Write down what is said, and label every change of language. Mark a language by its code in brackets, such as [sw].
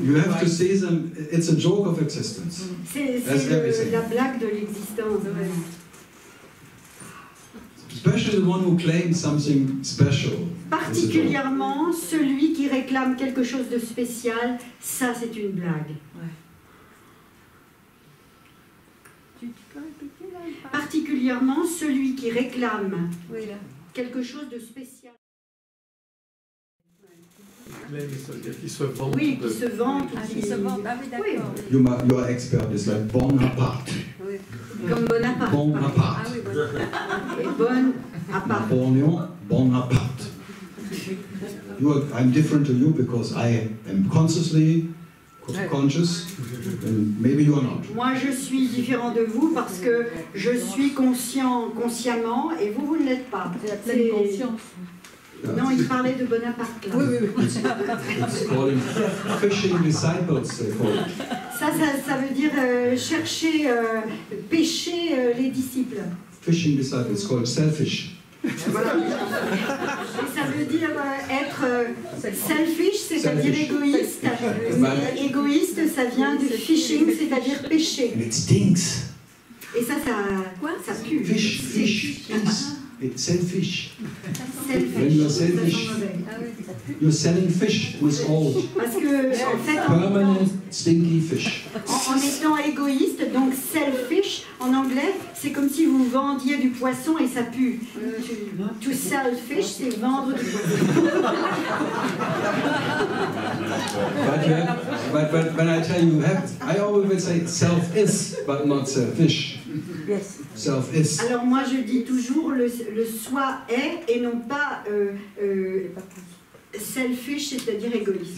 [en] You have to see them, it's a joke of existence. [fr] C'est la blague de l'existence. Ouais. [en] Especially the one who claims something special. [fr] Particulièrement celui qui réclame quelque chose de spécial, ça c'est une blague. Particulièrement celui qui réclame quelque chose de spécial. Qui se vante. Oui, qui se vante. Qui se vante. Ah oui, d'accord. [en] Your expert is like Bonaparte. [fr] Comme Bonaparte. Bonaparte. Ah oui, Bonaparte. Et Bonaparte. Napoleon Bonaparte. [en] I'm different to you because I am consciously conscious, and maybe you are not. [fr] Moi, je suis différent de vous parce que je suis consciemment et vous ne l'êtes pas. C'est la pleine conscience. Non, il parlait de Bonaparte. Là. Oui. [en] It's called fishing disciples, they call it. [fr] Ça veut dire chercher, pêcher les disciples. [en] Fishing disciples, it's called selfish. [fr] Voilà. Et ça veut dire être selfish, c'est-à-dire égoïste. Et égoïste, ça vient de fishing, c'est-à-dire pêcher. [en] And it stinks. [fr] Et ça pue. [en] Fish. It's selfish. Selfish. When you're selfish, you're selling fish with old. [fr] Parce que, en fait, [en] Permanent stinky fish. [fr] en étant égoïste, donc selfish, en anglais, c'est comme si vous vendiez du poisson et ça pue. [en] To sell fish, [fr] c'est vendre du poisson. [en] But when I tell you, I always say self is, but not selfish. Yes. Self is. [fr] Alors moi je dis toujours le soi est et non pas selfish, c'est-à-dire égoïste.